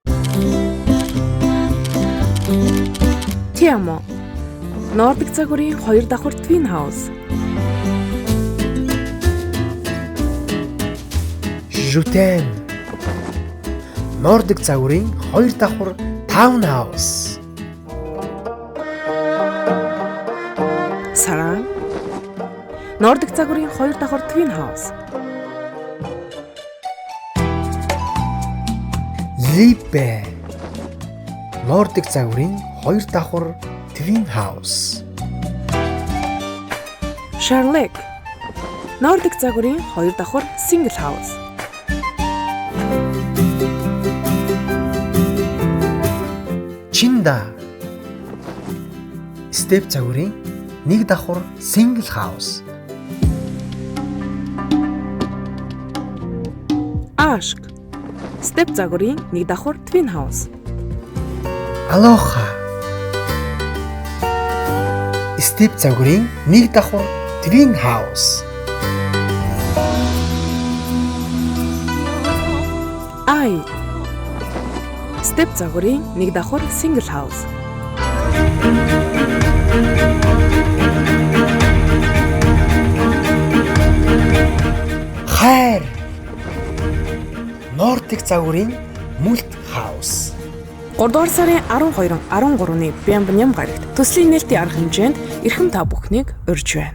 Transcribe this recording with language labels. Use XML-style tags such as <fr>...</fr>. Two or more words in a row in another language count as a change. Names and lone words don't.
<it>Ti amo.</it> <mn>Нордик загварын 2 давхар</mn> <en>twin house.</en> <fr>Je t'aime.</fr> <mn>Нордик загварын 2 давхар</mn> <en>town house.</en> <mn>Саран. Нордик загварын 2 давхар</mn> <en>twin house.</en> <de>Liebe.</de> <mn>Нордик загварын 2 давхар</mn> <en>twin house.</en> <mn>Charlotte. Нордик загварын 2 давхар</mn> <en>single house. Чинда.</en> <mn>Step загварын 1 давхар</mn> <en>single house.</en> <tr>Aşk.</tr> <mn>Step загварын 1 давхар</mn> <en>twin house.</en> <mn>Aloha. Step загварын 1 давхар</mn> <en>twin house.</en> <zh>Ai.</zh> <mn>Step загварын 1 давхар</mn> <en>single house.</en> <mn>Хайр. Нордик загварын</mn> <en>multi house.</en> <mn>3 дугаар сарын 12-нд 13-ны Бямбням гарагт төслийн нээлтийн арга хэмжээнд эрхэм та бүхнийг урьж байна.</mn>